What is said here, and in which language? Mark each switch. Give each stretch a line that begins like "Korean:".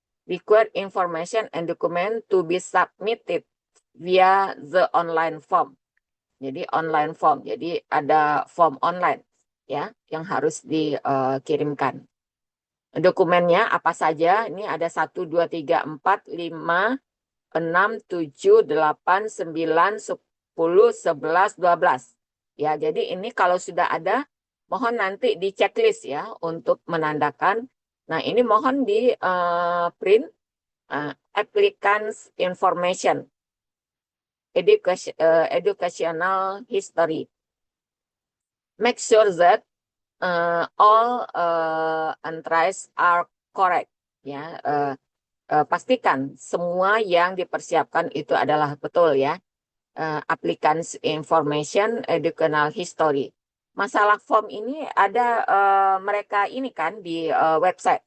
English: Required information and document to be submitted via the online form.
Indonesian: Jadi online form. Jadi ada form online ya yang harus dikirimkan. Dokumennya apa saja? Ini ada 1, 2, 3, 4, 5, 6, 7, 8, 9, 10, 11, 12. Ya, jadi ini kalau sudah ada, mohon nanti di checklist ya untuk menandakan. Nah, ini mohon di print
English: applicants information, educational history. Make sure that all entries are correct.
Indonesian: Ya, pastikan semua yang dipersiapkan itu adalah betul ya.
English: Applicants information, educational history.
Indonesian: Masalah form ini ada mereka ini kan di website.